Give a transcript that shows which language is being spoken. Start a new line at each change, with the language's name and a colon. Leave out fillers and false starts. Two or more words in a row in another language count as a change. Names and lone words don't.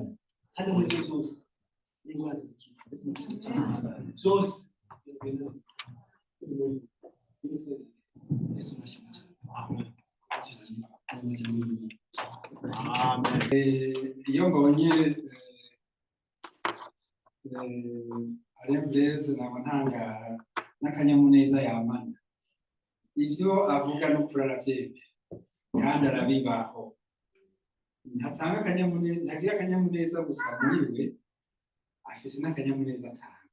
Rundi: Kandi muri byose n'ingwate byose iyo mbonye Alain Blaise naba ntangara n'akanyamuneza yamana. Ibyo avuga no kurarabyembe kandi arabibaho. Ntatanga akanyamuneza, ntagira akanyamuneza gusa muri we, afise n'akanyamuneza atanga.